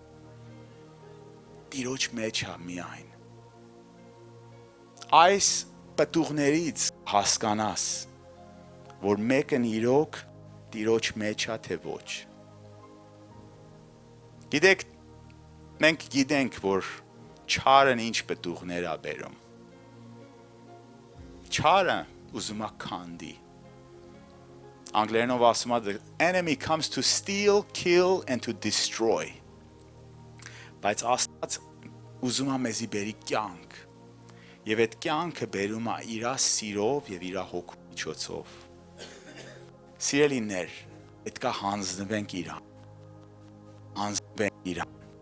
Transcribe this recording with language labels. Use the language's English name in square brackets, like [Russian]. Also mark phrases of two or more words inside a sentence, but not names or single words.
[Armenian] Տիրոջ մեջ է միայն։ Այս պտուղներից հասկանաս, որ մեկն իրոք Տիրոջ մեջ է թե ոչ։ Գիտեք, մենք գիտենք, որ չարն ինչ պտուղներ է բերում։ Չարը ուզում է քանդի։ Անգլերենով ասում է [English] the enemy comes to steal, kill and to destroy։ [Armenian] Բայց Աստված ուզում է մեզի բերի կյանք։ Եվ այդ կյանքը բերում է իր սիրով եւ իր հոգու միջոցով։ Սիրելիներ, պետք է հանձնվենք իրան։ հանձնվենք իրան։